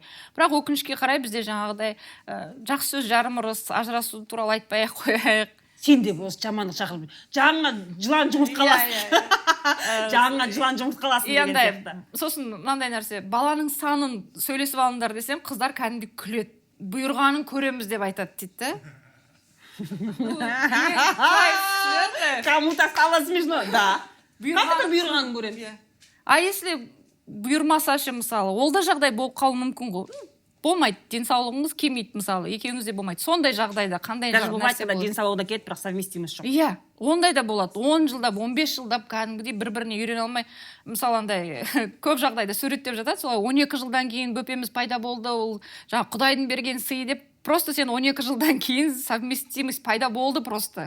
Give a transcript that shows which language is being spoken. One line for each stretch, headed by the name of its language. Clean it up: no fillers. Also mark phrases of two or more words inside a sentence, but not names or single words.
Kazakh: Бірақ өкінішке қарай бізде жаңағыдай жақсы сөз жарым ұрыс, ажырасу туралы айтпай қояйық. Сен де осы жамандық шақырып, жаңа жылан жұмыртқаласын. Жаңа жылан жұмыртқаласын деген сияқты. Сосын мынандай нәрсе, баланың санын сөйлесіп алыңдар десем, қыздар кәдімгідей күледі. Бұйырғанын көреміз деп айтады дейді.
Russian: Кому-то стало смешно, да. Как это
Kazakh: бұйырғанын көреміз?
Russian: А если
Kazakh: бұйырмаса ше, мысалы, ол да жағдай болып қалуы мүмкін ғой. Болмайды, денсаулығыңыз келмейді, мысалы, екеуіңізде болмайды. Сондай жағдайда қандай нәрсе болады?
Russian: Даже бывает,
Kazakh: денсаулығы да кетеді, бірақ совместимость жоқ. Иә, ондай да болады. 10 жылдап, 15 жылдап кәдімгідей бір-біріне үйрене алмай, мысалы, андай көп жағдайда суреттеп жатады, солай 12 жылдан кейін бөпеміз пайда болды, ол жаңа Құдайдың берген сый деп, просто сен 12 жылдан кейін совместимость пайда болды просто.